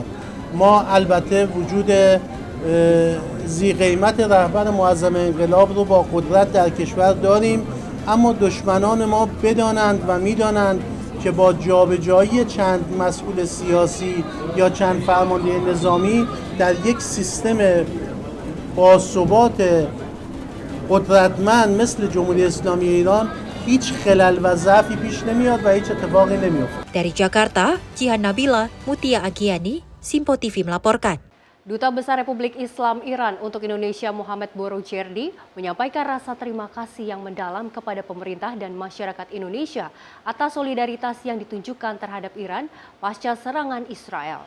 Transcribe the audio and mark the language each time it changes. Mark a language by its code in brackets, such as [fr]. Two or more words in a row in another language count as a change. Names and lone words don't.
[fa] ما البته وجود ذی قیمت رهبر معظم انقلاب رو با قدرت در کشور داریم، اما دشمنان ما بدانند و میدانند که با جابجایی چند مسئول سیاسی یا چند فرمانده نظامی در یک سیستم باثبات قدرتمند مثل جمهوری اسلامی ایران هیچ خلل و ضعفی پیش نمیاد و هیچ اتفاقی نمیفته. [id] Dari Jakarta, Jihan Nabila Mutia Anggaini, Simpo TV melaporkan. Duta Besar Republik Islam Iran untuk Indonesia Muhammad Boroujerdi menyampaikan rasa terima kasih yang mendalam kepada pemerintah dan masyarakat Indonesia atas solidaritas yang ditunjukkan terhadap Iran pasca serangan Israel.